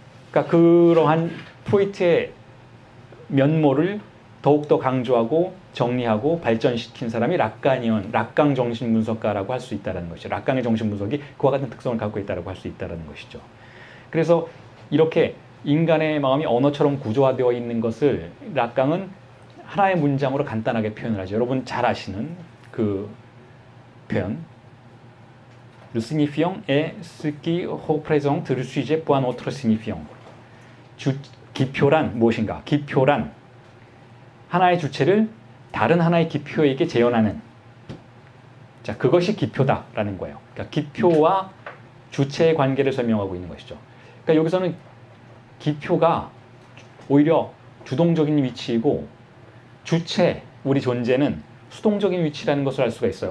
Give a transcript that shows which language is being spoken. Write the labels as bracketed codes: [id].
[ko] 그러니까 그러한 프로이트의 면모를 더욱더 강조하고 정리하고 발전시킨 사람이 락강 정신분석가라고 할 수 있다는 것이죠. 락강의 정신분석이 그와 같은 특성을 갖고 있다고 할 수 있다는 것이죠. 그래서 이렇게 인간의 마음이 언어처럼 구조화되어 있는 것을 락강은 하나의 문장으로 간단하게 표현을 하죠. 여러분 잘 아시는 그 표현. [fr] Le signifiant est ce qui représente le sujet pour un autre signifiant. [ko] 기표란 무엇인가? 기표란 하나의 주체를 다른 하나의 기표에게 재현하는, 자, 그것이 기표다라는 거예요. 그러니까 기표와 주체의 관계를 설명하고 있는 것이죠. 그러니까 여기서는 기표가 오히려 주동적인 위치이고 주체, 우리 존재는 수동적인 위치라는 것을 알 수가 있어요.